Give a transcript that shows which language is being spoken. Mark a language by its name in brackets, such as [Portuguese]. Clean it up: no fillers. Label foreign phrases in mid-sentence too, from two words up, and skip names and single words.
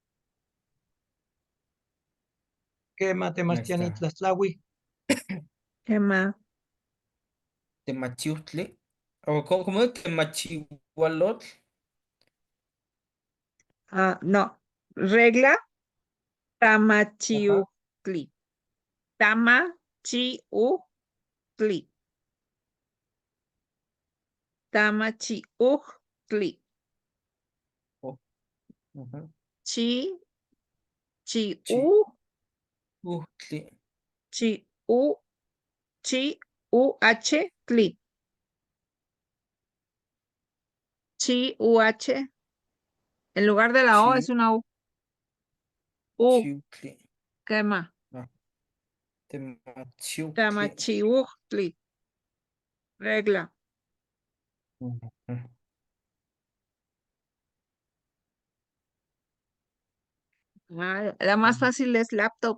[Spanish] ¿Qué Ahí Matemastiani está. Tlaxtlahui? ¿Qué más? Temachiutli. O ¿cómo es? Temachihualotl. Ah, no. Regla. Ajá. [Nahuatl languages] Tamachiuhtli. Tamachiuhtli. [Spanish] Tamachiuhtli. Oh, ajá. Chi, chi, Chi, u, utli. chi, u, chi, u, h, tli. Chi, u, h. En lugar de la O es Chi, una U. U, chiutli. ¿qué más? Ah, temachiutli. Tamachiuhtli. Regla. Ujú. Ah, la más fácil es laptop.